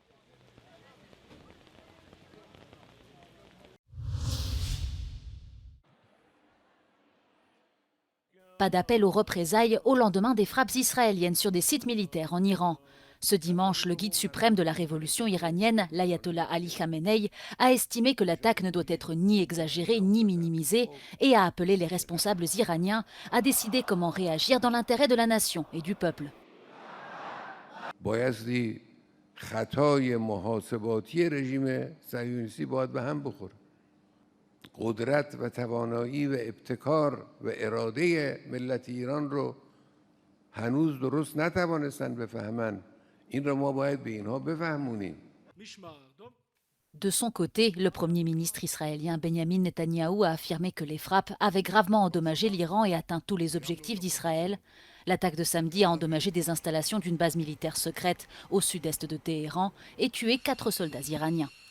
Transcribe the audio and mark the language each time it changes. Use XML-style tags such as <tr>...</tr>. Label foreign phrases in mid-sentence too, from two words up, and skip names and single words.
<fr>Pas d'appel aux représailles au lendemain des frappes israéliennes sur des sites militaires en Iran. Ce dimanche, le guide suprême de la révolution iranienne, l'ayatollah Ali Khamenei, a estimé que l'attaque ne doit être ni exagérée ni minimisée et a appelé les responsables iraniens à décider comment réagir dans l'intérêt de la nation et du peuple.</fr> <fa>قدرت و توانایی و ابتکار و اراده ملت ایران رو هنوز درست نتوانستن بفهمن. این رو ما باید به اینها بفهمونیم.</fa> <fr>De son côté, le Premier ministre israélien Benjamin Netanyahou a affirmé que les frappes avaient gravement endommagé l'Iran et atteint tous les objectifs d'Israël. L'attaque de samedi a endommagé des installations d'une base militaire secrète au sud-est de Téhéran et tué 4 soldats iraniens.</fr>